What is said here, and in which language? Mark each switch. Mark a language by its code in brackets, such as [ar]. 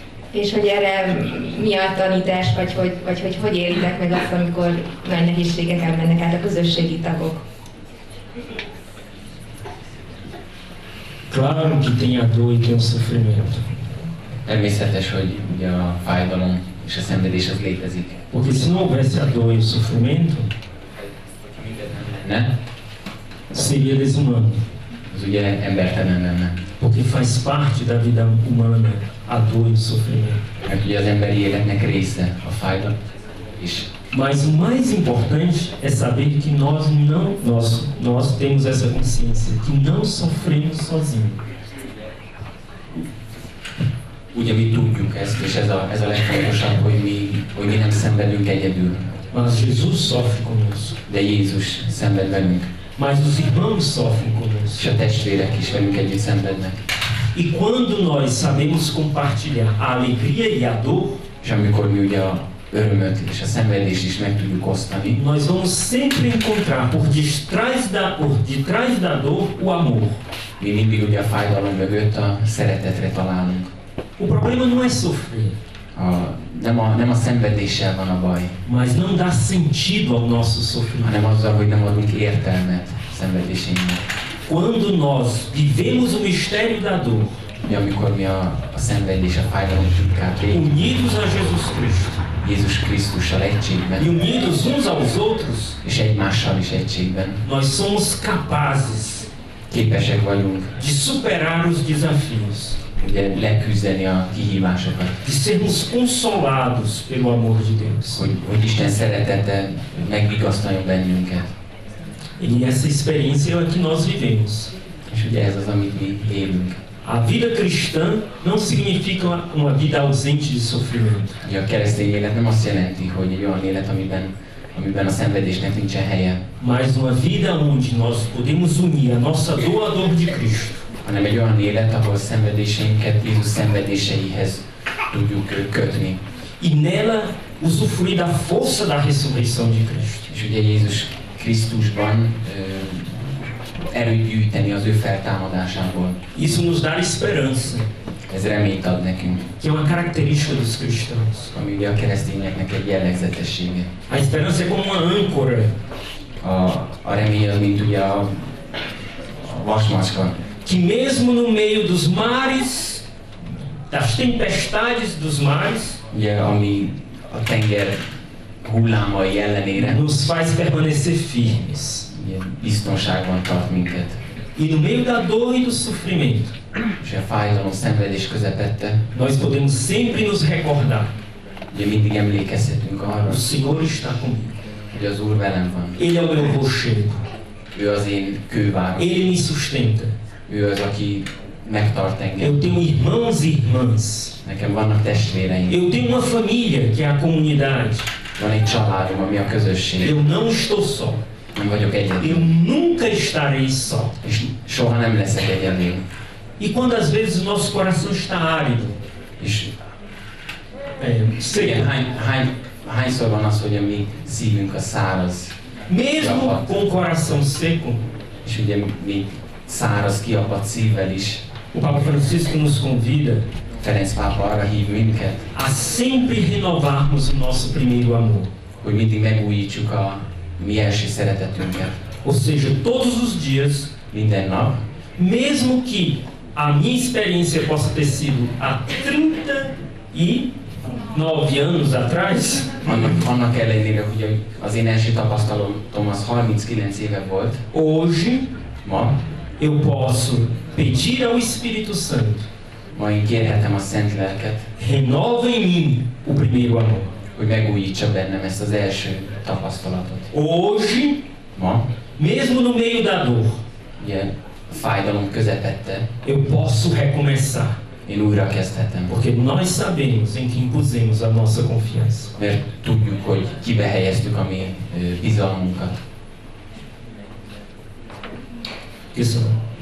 [hu] És hogy erre mi a tanítás, vagy hogy éritek meg azt, amikor nagy nehézségeken mennek át a közösségi tagok? [pt] Claro que tem a dor e tem o sofrimento. [hu] Természetes, hogy ugye a fájdalom és a szenvedés az létezik. [pt] Porque se não houvesse a dor e o sofrimento, Ne? seria desumano. [hu] Az ugye embertelen lenne. [pt] Porque faz parte da vida humana a dor e o sofrimento. [hu] Mert ugye az emberi életnek része a fájdalom. És [pt] Mas o mais importante é saber que nós temos essa consciência, que não sofremos sozinhos. [hu] ugye mi tudjuk ezt, és ez a legfontosabb, hogy mi nem szenvedünk egyedül. [pt] Mas Jesus sofre conosco. [hu] De Jézus szenved velünk. [pt] Mas os irmãos sofrem conosco. [hu] És a testvérek is velünk együtt szenvednek. [pt] E quando nós sabemos compartilhar a alegria e a dor, [hu] és amikor mi ugye a örömöt és a szenvedést is meg tudjuk osztani, [pt] nós vamos sempre encontrar por detrás da dor o amor. [hu] Mi mindig ugye a fájdalom mögött a szeretetre találunk. [pt] O problema não é sofrer. [hu] Nem a szenvedéssel van a baj, [pt] mas não dá sentido ao nosso sofrimento. [hu] hanem azzal, hogy nem adunk értelmet szenvedéseinknek. [pt] Quando nós vivemos o mistério da dor, [hu] amikor mi a szenvedés, a fájdalom titkát végig, [pt] unidos a Jesus Cristo, [hu] Jézus Krisztussal egységben, [pt] e unidos uns aos outros, [hu] és egymással is egységben, [pt] nós somos capazes [hu] képesek vagyunk [pt] de superar os desafios, [hu] ugye leküzdeni a kihívásokat, [pt] de sermos consolados pelo amor de Deus. [hu] hogy Isten szeretete megvigasztaljon bennünket. [pt] E essa experiência é a que nós vivemos. [hu] És ugye ez az, amit mi élünk. [pt] A vida cristã não significa uma vida ausente de sofrimento. [hu] Ugye a keresztény élet nem azt jelenti, hogy egy olyan élet, amiben a szenvedésnek nincsen helye, [pt] mas uma vida onde nós podemos unir a nossa dor à dor de Cristo. [hu] hanem egy olyan élet, ahol szenvedéseinket Jézus szenvedéseihez tudjuk kötni. [pt] E nela usufruir da força da ressurreição de Cristo. [hu] És ugye Jézus Krisztusban erőt gyűjteni az ő feltámadásából. [pt] Isso nos dá esperança, [hu] Ez reményt ad nekünk, [pt] que é uma característica dos cristãos. [hu] ami ugye a keresztényeknek egy jellegzetessége. [pt] A esperança é como uma âncora. [hu] A remény az, mint ugye a vasmacska, [pt] Que mesmo no meio dos mares, das tempestades dos mares, [hu] ugye, ami a tenger hullámai ellenére [pt] nos faz permanecer firmes. [hu] ugye, biztonságban tart minket. [pt] E no meio da dor e do sofrimento, [hu] És a fájdalom, szenvedés közepette [pt] nós podemos sempre nos recordar: [hu] ugye mindig emlékezhetünk arra, [pt] o Senhor está comigo. [hu] hogy az Úr velem van. [pt] Ele é o meu rochedo. [hu] Ő az én kővárom. [pt] Ele me sustenta. [hu] Ő az, aki megtart engem. [pt] Eu tenho irmãos e irmãs. [hu] Nekem vannak testvéreim. [pt] Eu tenho uma família, que é a comunidade. [hu] Van egy családom, ami a közösség. [pt] Eu não estou só. [hu] Nem vagyok egyedül. [pt] Eu nunca estarei só. [hu] És soha nem leszek egyedül. [pt] E quando às vezes o nosso coração está árido, [hu] És [pt] seco, [hu] igen, hányszor van az, hogy a mi szívünk a száraz, [pt] mesmo com o coração seco, [hu] és ugye mi száraz, kiapadt szívvel is. [pt] o Papa Francisco nos convida [hu] Ferenc pápa arra hív minket, [pt] a sempre renovarmos o nosso primeiro amor. [hu] hogy mindig megújítsuk a mi első szeretetünket. [pt] Ou seja, todos os dias, [hu] Minden nap, [pt] mesmo que a minha experiência possa ter sido há 39 anos atrás, [hu] annak ellenére, hogy az én első tapasztalatom az 39 éve volt, [pt] hoje [hu] ma [pt] eu posso pedir ao Espírito Santo: [hu] én kérhetem a Szent Lelket, [pt] renova em mim o primeiro amor. [hu] hogy megújítsa bennem ezt az első tapasztalatot. [pt] Hoje, [hu] Ma, [pt] mesmo no meio da dor, [hu] ugye a fájdalom közepette, [pt] eu posso recomeçar, [hu] én újra kezdhetem, [pt] porque nós sabemos em quem pusemos a nossa confiança. [hu] mert tudjuk, hogy kibe helyeztük a mi bizalmunkat. Köszönöm.